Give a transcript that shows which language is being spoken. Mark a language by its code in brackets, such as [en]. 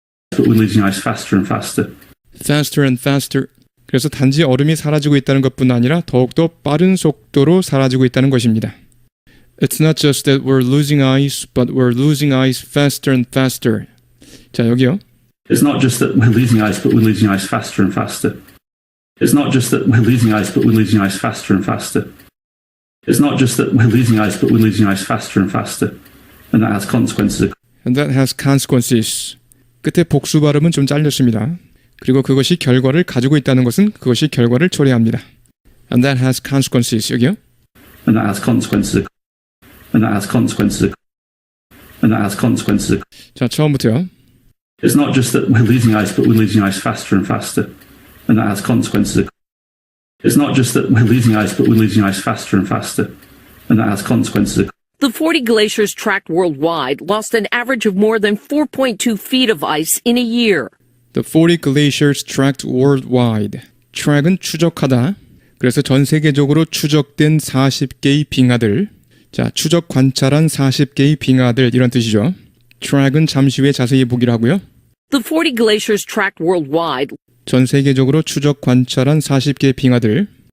[en] But we're losing ice faster and faster. Faster and faster. [ko] 그래서 단지 얼음이 사라지고 있다는 것뿐 아니라 더욱더 빠른 속도로 사라지고 있다는 것입니다. [en] It's not just that we're losing ice, but we're losing ice faster and faster. [ko] 자, 여기요. [en] It's not just that we're losing ice, but we're losing ice faster and faster. It's not just that we're losing ice, but we're losing ice faster and faster. It's not just that we're losing ice, but we're losing ice faster and faster. And that has consequences. And that has consequences. [ko] 끝에 복수 발음은 좀 잘렸습니다. 그리고 그것이 결과를 가지고 있다는 것은 그것이 결과를 초래합니다. [en] And that has consequences. [ko] 여기요. [en] and that has consequences. And that has consequences. And that has consequences. [ko] 자, 처음부터요. [en] It's not just that we're losing ice, but we're losing ice faster and faster. And that has consequences. It's not just that we're losing ice, but we're losing ice faster and faster. And that has consequences. The 40 glaciers tracked worldwide lost an average of more than 4.2 feet of ice in a year. The 40 glaciers tracked worldwide. [ko] track은 추적하다. 그래서 전 세계적으로 추적된 40개의 빙하들. 자, 추적 관찰한 40개의 빙하들 이런 뜻이죠. track은 잠시 후에 자세히 보기로 하고요. [en] The 40 glaciers tracked worldwide. [ko] 전 세계적으로 추적 관찰한 40개의 빙하들.